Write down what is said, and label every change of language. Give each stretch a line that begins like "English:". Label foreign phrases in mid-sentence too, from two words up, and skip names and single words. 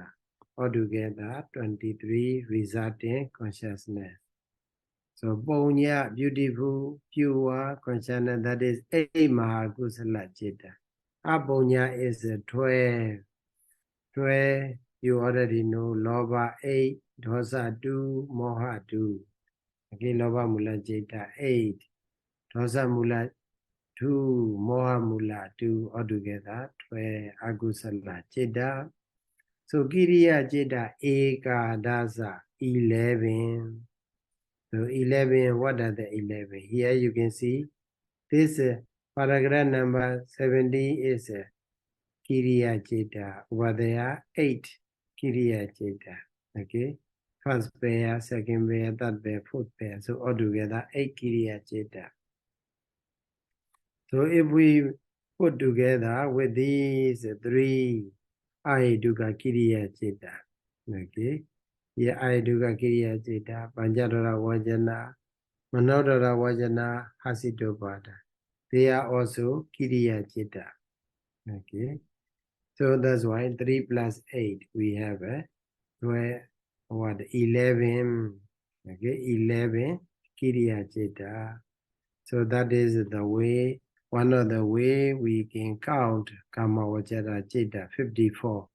English: Altogether 23 resulting consciousness. So Punya, beautiful, pure consciousness, that is 8
Pali: Mahakusala Chitta.
English: Apunya is 12. 12, you already know, Loba 8,
Pali: Dosa 2, Moha 2. Okay, Loba Mula Chitta 8, Dosa Mula 2, Moha Mula 2, altogether 12 Akusala Chitta. So Kiriya Chitta Eka Dasa 11.
English: So 11, what are the 11? Here you can see this paragraph number 70 is
Pali: Kiriya Chitta.
English: Over there 8
Pali: Kiriya Chitta.
English: Okay, first pair, second pair, third pair, fourth pair. So altogether 8
Pali: Kiriya Chitta.
English: So if we put together with these 3
Pali: Ayaduka Kiriya Chitta. Okay, here Ayaduka Kiriya Chitta, Panchadara Vajana, Manodara Vajana, Hasitopada.
English: They are also
Pali: Kiriya Chitta.
English: Okay. So that's why 3 plus 8, we have 11. Okay, 11
Pali: Kiriya Chitta.
English: So that is the way, one of the way we can count
Pali: Kamavajara Chitta,
English: 54.